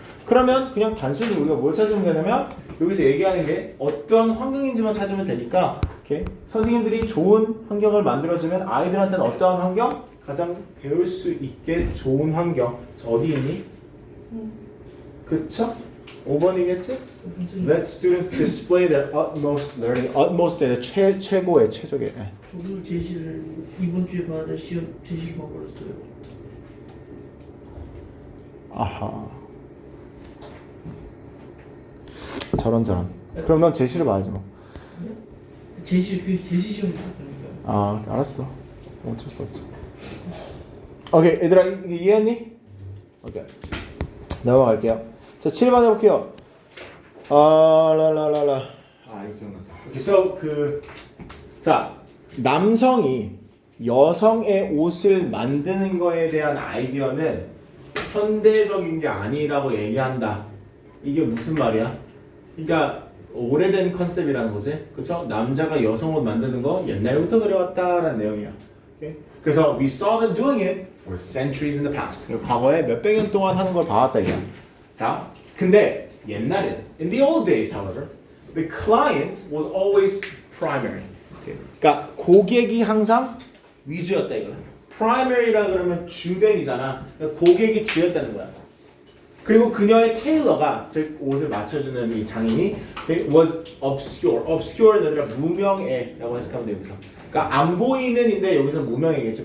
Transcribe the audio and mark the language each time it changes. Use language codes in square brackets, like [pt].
[ko] 그러면 그냥 단순히 우리가 뭘 찾으면 되냐면 여기서 얘기하는 게 어떤 환경인지만 찾으면 되니까 이렇게 선생님들이 좋은 환경을 만들어주면 아이들한테는 어떠한 환경? 가장 배울 수 있게 좋은 환경. 어디 있니? 그쵸? 5번이겠지? [en] Let students display their utmost learning. [ko] utmost의 최고의 최적의. 저도 제시를 이번 주에 받을 시험 제시를 먹었어요. 아하. 저런. 그럼 넌 제시를 봐야지 뭐. 제시 시험 받았다니까요. 알았어. 어쩔 수 없죠. 오케이, 얘들아 이해했니? 오케이. 넘어갈게요. 자, 7번 해볼게요. 이거 기억난다. 그래서 자, 남성이 여성의 옷을 만드는 거에 대한 아이디어는 현대적인 게 아니라고 얘기한다. 이게 무슨 말이야? 그러니까 오래된 컨셉이라는 거지. 그쵸? 남자가 여성 옷 만드는 거 옛날부터 그래왔다라는 내용이야. 오케이? 그래서 [en] we saw them doing it for centuries in the past. [ko] 과거에 몇백 년 동안 하는 걸 봐왔다 이거야. 자, 근데 옛날에 [en] in the old days, however, the client was always primary. Okay. [ko] 그러니까 고객이 항상 위주였다 이거야. primary라 그러면 주된이잖아. 그러니까 고객이 주였다는 거야. 그리고 그녀의 테일러가 즉 옷을 맞춰주는 이 장인이 [en] was obscure. [ko] obscure는 아니라 무명애라고 해석하면 돼요 여기서. 그러니까 안 보이는인데 여기서 무명애겠지.